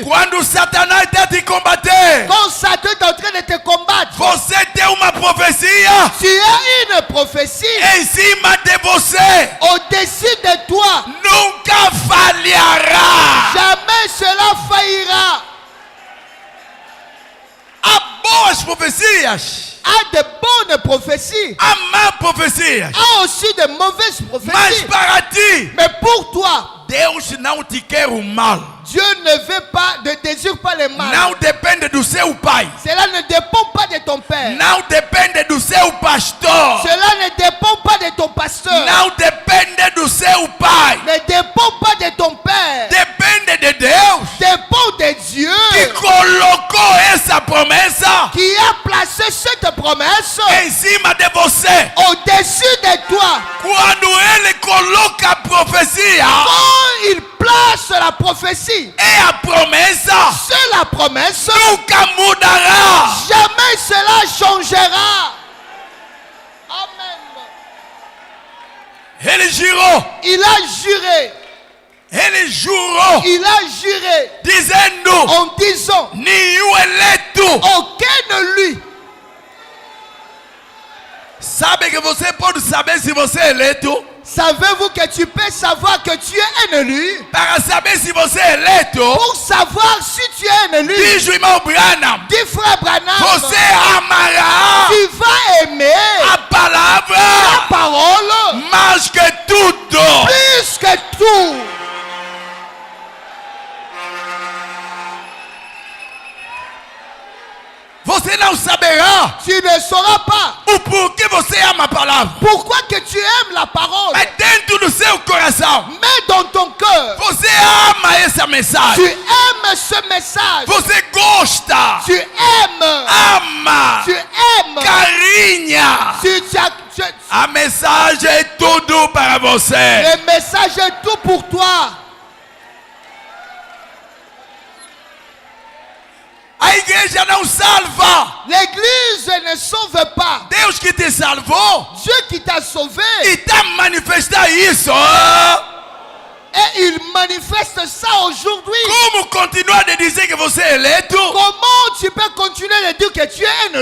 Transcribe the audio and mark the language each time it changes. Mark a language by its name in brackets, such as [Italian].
[Portuguese] Quando Satanás está te combater, [French] Quand Satan est en train de te combattre, [Portuguese] você tem uma profecia [French] tu as une prophétie [Portuguese] em cima de você. [French] au-dessus de toi. [Portuguese] Nunca falhará. [French] Jamais cela faillira. [Portuguese] Há boas profecias, [French] A de bonnes prophéties, [Portuguese] há más profecias. [French] a aussi de mauvaises [Portuguese] Mas [French] prophéties. [Portuguese] para ti, [French] Mais pour toi, [Portuguese] Deus não te quer o mal. [French] Dieu ne veut pas, ne désire pas le mal. [Portuguese] Não depende do seu pai. [French] Cela ne dépend pas de ton père. [Portuguese] Não depende do seu pastor. [French] Cela ne dépend pas de ton pasteur. [Portuguese] Não depende do seu pai. [French] Ne dépend pas de ton père. [Portuguese] Depende de Deus [French] Dépend de Dieu [Portuguese] que colocou essa promessa [French] qui a placé cette promesse [Portuguese] em cima de você. [French] au-dessus de toi. [Portuguese] Quando ele coloca a profecia, [French] Quand il place la prophétie, [Portuguese] é a promessa, [French] c'est la promesse. [Portuguese] nunca mudará. [French] Jamais cela changera. Amen. [Portuguese] Ele jurou, [French] Il a juré. [Portuguese] ele jurou, [French] Il a juré [Portuguese] dizendo: [French] en disant [Portuguese] nenhum eleito. [French] aucun de lui. [Portuguese] Sabe que você pode saber se você é eleito? [French] Savez-vous que tu peux savoir que tu es un élu? [Portuguese] Para saber se você é eleito, [French] Pour savoir si tu es un élu, [Portuguese] diz o irmão Branham, [French] dis frère Branham, [Portuguese] você amará [French] tu vas aimer [Portuguese] a palavra [French] la parole [Portuguese] mais que tudo. [French] plus que tout. [Portuguese] Você não saberá [French] Tu ne sauras pas [Portuguese] o porquê você ama a palavra. [French] pourquoi que tu aimes la parole. [Portuguese] Mas dentro do seu coração, [French] Mais dans ton cœur, [Portuguese] você ama essa [French] tu [Portuguese] mensagem. [French] aimes ce message. [Portuguese] Você gosta, [French] Tu aimes. [Portuguese] ama, [French] Tu aimes. [Portuguese] carinha. A mensagem é tudo para você. [French] Le message est tout pour toi. [Portuguese] A igreja não salva. [French] L'église ne sauve pas. [Portuguese] Deus que te salvou [French] Dieu qui t'a sauvé, [Portuguese] e está manifestando isso. [French] et il manifeste ça aujourd'hui. [Portuguese] Como continuar de dizer que você é eleito [French] Comment tu peux continuer de dire que tu es un